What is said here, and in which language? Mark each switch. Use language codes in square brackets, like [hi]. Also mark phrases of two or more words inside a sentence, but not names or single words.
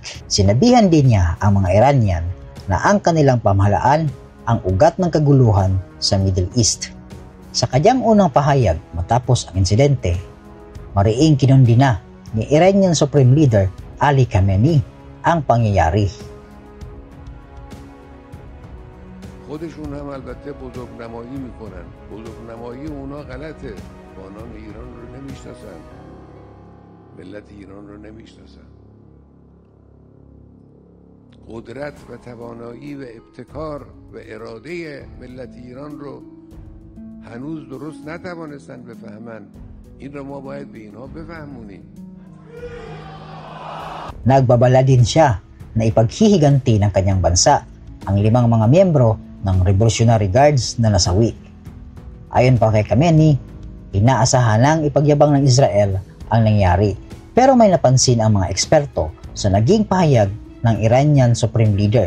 [tl] Sinabihan din niya ang mga Iranian na ang kanilang pamahalaan ang ugat ng kaguluhan sa [en] Middle East. [tl] Sa kanyang unang pahayag matapos ang insidente, mariing kinundi na ni [en] Iranian Supreme Leader [tl] Ali Khamenei ang pangyayari. [fa] خودشون هم البته بزرگنمایی میکنن. بزرگنمایی اونا غلطه. بانان ایران رو نمیشناسن. ملت ایران رو نمیشناسن. قدرت و توانایی و ابتکار و اراده ملت ایران رو هنوز درست نتوانستن بفهمن. این رو ما باید به اینها بفهمونیم. [tl] Nagbabala din siya na ipaghihiganti ng kanyang bansa ang 5 mga miyembro ng [en] Revolutionary Guards [tl] na nasawi. Ayon pa kay Khamenei, inaasahan nang ipagyabang ng Israel ang nangyari. Pero may napansin ang mga eksperto sa naging pahayag ng [en] Iranian Supreme Leader.